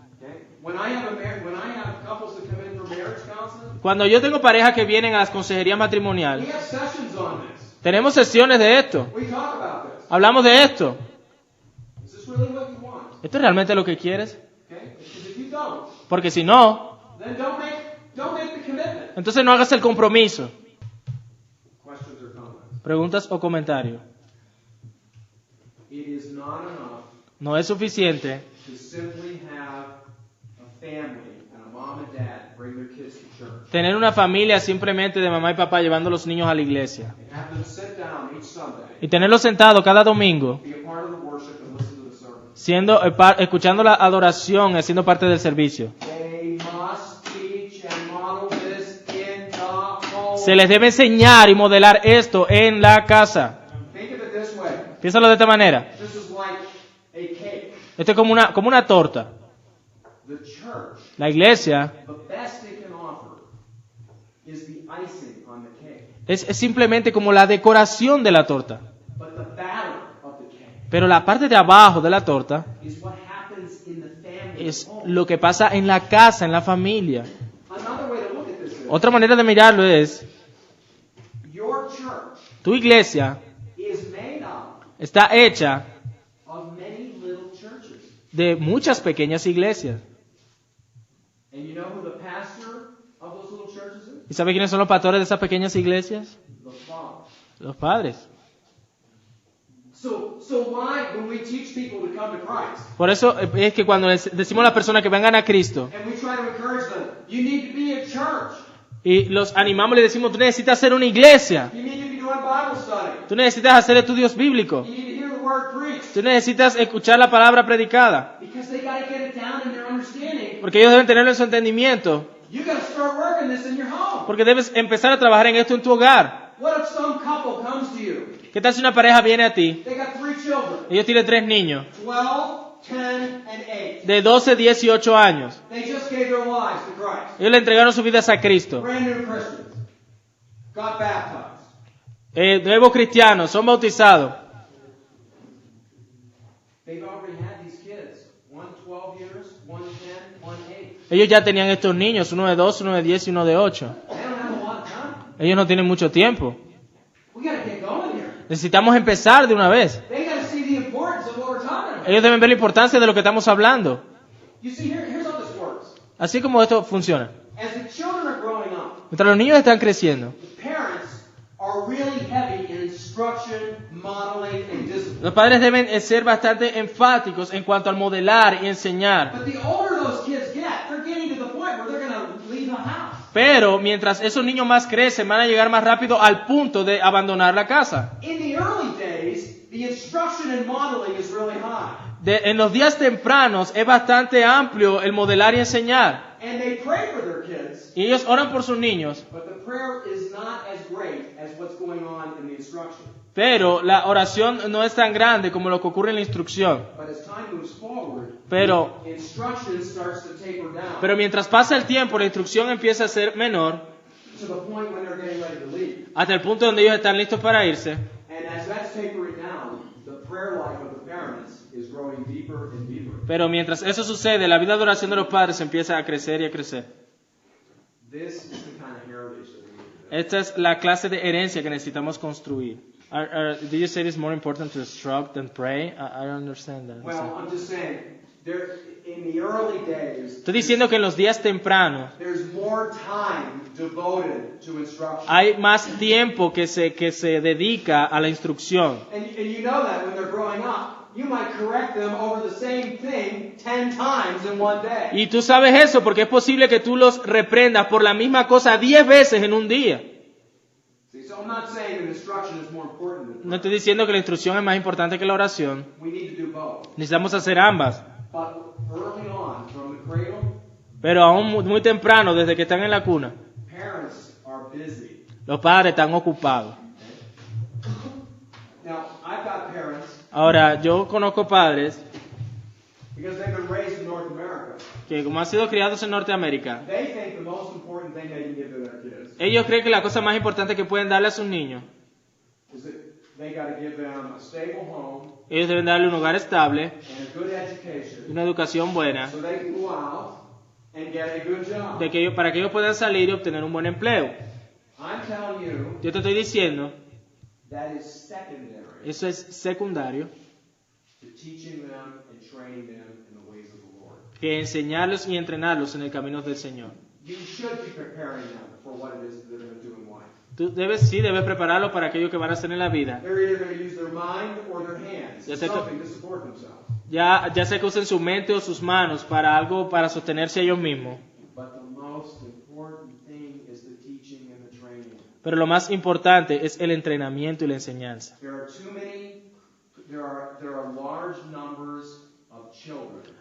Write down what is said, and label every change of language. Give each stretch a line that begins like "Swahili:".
English: Okay? When I have couples that come in for marriage counseling,
Spanish: Cuando yo tengo parejas que vienen a las consejerías
English: we
Spanish: matrimoniales,
English: have sessions on this.
Spanish: tenemos sesiones de esto,
English: We talk about this.
Spanish: hablamos de esto.
English: Is this really what you want?
Spanish: ¿Esto es realmente lo que quieres?
English: Okay? Because if you don't,
Spanish: Porque si no,
English: then don't make the commitment.
Spanish: entonces no hagas el compromiso.
English: Questions or comments?
Spanish: Preguntas o comentarios.
English: It is not enough
Spanish: No es suficiente
English: to simply have a family and a mom and dad bring their kids to church
Spanish: tener una familia simplemente de mamá y papá llevando a los niños a la iglesia
English: and have them sit down each Sunday,
Spanish: y tenerlos sentados cada domingo
English: be a part of the worship and listen to the sermon.
Spanish: siendo escuchando la adoración y siendo parte del servicio.
English: They must teach and model this in the home.
Spanish: Se les debe enseñar y modelar esto en la casa.
English: Think of it this way.
Spanish: Piénsalo de esta manera.
English: This is like a cake.
Spanish: Esto es como una torta.
English: The church,
Spanish: La iglesia
English: the best it can offer is the icing on the cake.
Spanish: es simplemente como la decoración de la torta.
English: But the batter of the cake
Spanish: Pero la parte de abajo de la torta
English: is what happens in the family
Spanish: es
English: home.
Spanish: lo que pasa en la casa, en la familia.
English: Another way to look at this is
Spanish: Otra manera de mirarlo es,
English: your church
Spanish: tu iglesia
English: is made up
Spanish: está hecha
English: of many little churches.
Spanish: de muchas pequeñas iglesias.
English: And you know who the pastor of those little churches is?
Spanish: ¿Y sabe quiénes son los pastores de esas pequeñas iglesias?
English: The father.
Spanish: Los padres.
English: So why, when we teach people to come to Christ,
Spanish: Por eso es que cuando les decimos a las personas que vengan a Cristo
English: and we try to encourage them, you need to be at church.
Spanish: y los animamos y les decimos, tú necesitas hacer una iglesia,
English: You need to be doing Bible study.
Spanish: tú necesitas hacer estudios bíblicos,
English: You need to hear the word preached.
Spanish: tú necesitas escuchar la palabra predicada,
English: Because they got to get it down in their understanding.
Spanish: porque ellos deben tenerlo en su entendimiento.
English: You got to start working this this in your home.
Spanish: Porque debes empezar a trabajar en esto en tu hogar.
English: What if some couple comes to you?
Spanish: ¿Qué tal si una pareja viene a ti?
English: They got 3 children,
Spanish: Ellos tienen 3 niños,
English: 12, 10, and 8.
Spanish: de 12, 10 y 8 años.
English: They just gave their lives to Christ.
Spanish: Ellos le entregaron sus vidas a Cristo.
English: Brand new Christians. Got baptized.
Spanish: Nuevos cristianos, son bautizados.
English: They've already had these kids. One 12 years, one 10, one 8.
Spanish: Ellos ya tenían estos niños, uno de 12, uno de 10 y uno de 8.
English: They don't have a lot of time.
Spanish: Ellos no tienen mucho tiempo.
English: We got to get going here.
Spanish: Necesitamos empezar de una vez.
English: They got to see the importance of what we're talking about.
Spanish: Ellos deben ver la importancia de lo que estamos hablando.
English: You see, here's how this works.
Spanish: Así como esto funciona.
English: As the children are growing up,
Spanish: Mientras los niños están creciendo,
English: the parents are really heavy in instruction, modeling, and discipline.
Spanish: los padres deben ser bastante enfáticos en cuanto al modelar y enseñar.
English: But the older those kids get, they're getting to the point where they're going to leave the house.
Spanish: Pero mientras esos niños más crecen, van a llegar más rápido al punto de abandonar la casa.
English: In the early days, the instruction and modeling is really high.
Spanish: En los días tempranos es bastante amplio el modelar y enseñar.
English: And they pray for their kids,
Spanish: Y ellos oran por sus niños,
English: but the prayer is not as great as what's going on in the instruction.
Spanish: pero la oración no es tan grande como lo que ocurre en la instrucción.
English: But as time moves forward,
Spanish: Pero,
English: instruction starts to taper down
Spanish: pero mientras pasa el tiempo, la instrucción empieza a ser menor
English: to the point when they're getting ready to leave.
Spanish: hasta el punto donde ellos están listos para irse.
English: And as that's tapering down, the prayer life of the parents is growing deeper and deeper.
Spanish: Pero mientras eso sucede, la vida de oración de los padres empieza a crecer y a crecer.
English: This is the kind of heritage that we need today.
Spanish: Esta es la clase de herencia que necesitamos construir.
English: Did you say it's more important to instruct than pray? I don't understand that. Well, I'm just saying, in the early days,
Spanish: Estoy diciendo que en los días tempranos
English: there's more time devoted to instruction.
Spanish: hay más tiempo que se dedica a la instrucción.
English: And you know that when they're growing up, you might correct them over the same thing 10 times in one day.
Spanish: Y tú sabes eso porque es posible que tú los reprendas por la misma cosa 10 veces en un día.
English: See, so I'm not saying that instruction is more important than
Spanish: No estoy diciendo que la instrucción es más importante que la oración.
English: we need to do both.
Spanish: Necesitamos hacer ambas.
English: But early on, from the cradle,
Spanish: Pero aún muy temprano, desde que están en la cuna,
English: parents are busy.
Spanish: los padres están ocupados.
English: Now, I've got parents,
Spanish: Ahora, yo conozco padres
English: because they've been raised in North America,
Spanish: que como han sido criados en Norteamérica,
English: they think the most important thing they can give to their kids
Spanish: ellos creen que la cosa más importante que pueden darle a sus niños,
English: is that they got to give them a stable home
Spanish: ellos deben darle un hogar estable,
English: and a good education
Spanish: una educación buena,
English: so they can go out and get a good job.
Spanish: para que ellos puedan salir y obtener un buen empleo.
English: I'm telling you,
Spanish: Yo te estoy diciendo,
English: that is secondary
Spanish: eso es secundario,
English: to teaching them and training them in the ways of the Lord.
Spanish: que enseñarlos y entrenarlos en el camino del Señor.
English: You should be preparing them for what it is that they're going to do in life.
Spanish: Tú debes prepararlos para aquello que van a hacer en la vida.
English: They're either going to use their mind or their hands,
Spanish: Ya sé que-
English: something to support themselves.
Spanish: Ya sea que usen su mente o sus manos para algo, para sostenerse ellos mismos.
English: But the most important thing is the teaching and the training.
Spanish: Pero lo más importante es el entrenamiento y la enseñanza.
English: There are large numbers of children